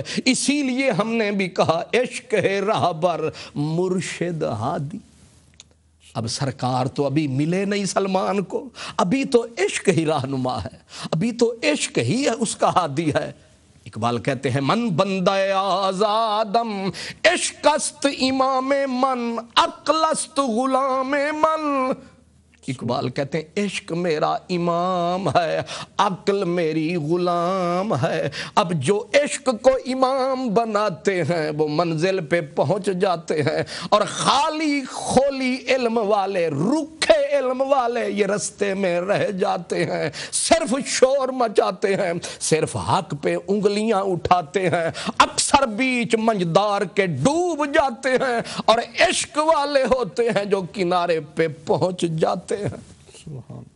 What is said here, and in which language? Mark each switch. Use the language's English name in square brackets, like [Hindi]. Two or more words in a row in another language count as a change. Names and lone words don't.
[Urdu] اسی لیے ہم نے بھی کہا عشق ہے راہبر مرشد ہادی۔ اب سرکار تو ابھی ملے نہیں سلمان کو، ابھی تو عشق ہی رہنما ہے، ابھی تو عشق ہی اس کا ہادی ہے۔ اقبال کہتے ہیں [Persian] من بندہ آزادم عشق است امام من، عقل است غلام من۔ [Urdu] اقبال کہتے ہیں عشق میرا امام ہے، عقل میری غلام ہے۔ اب جو عشق کو امام بناتے ہیں وہ منزل پہ پہنچ جاتے ہیں، اور خالی خولی علم والے، رکھے علم والے یہ رستے میں رہ جاتے ہیں، صرف شور مچاتے ہیں، صرف حق پہ انگلیاں اٹھاتے ہیں، اکثر بیچ منجدار کے ڈوب جاتے ہیں، اور عشق والے ہوتے ہیں جو کنارے پہ پہنچ جاتے ہیں۔